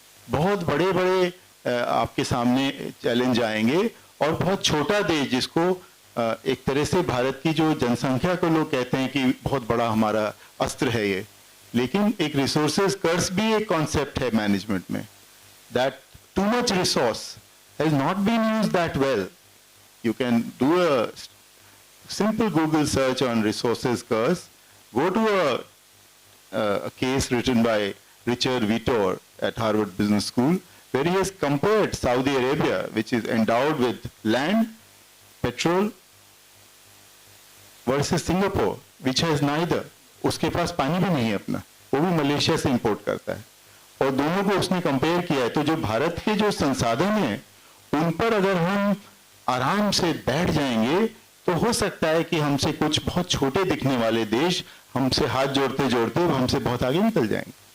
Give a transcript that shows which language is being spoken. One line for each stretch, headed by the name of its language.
Hindi: बहुत बड़े बड़े आपके सामने चैलेंज आएंगे और बहुत छोटा देश जिसको एक तरह से भारत की जो जनसंख्या को लोग कहते हैं कि बहुत बड़ा हमारा अस्त्र है ये, लेकिन एक रिसोर्सेज कर्स भी एक कॉन्सेप्ट है मैनेजमेंट में,
English: That too much resource has not been used that well. You can do a simple Google search on resources curse, go to a case written by Richard Vitor at Harvard Business School, where he has compared Saudi Arabia, which is endowed with land, petrol, versus Singapore, which has neither.
Hindi: उसके पास पानी भी नहीं है अपना, वो भी Malaysia से import करता है, और दोनों को उसने कंपेयर किया है। तो जो भारत के जो संसाधन हैं उन पर अगर हम आराम से बैठ जाएंगे तो हो सकता है कि हमसे कुछ बहुत छोटे दिखने वाले देश हमसे हाथ जोड़ते जोड़ते हमसे बहुत आगे निकल जाएंगे।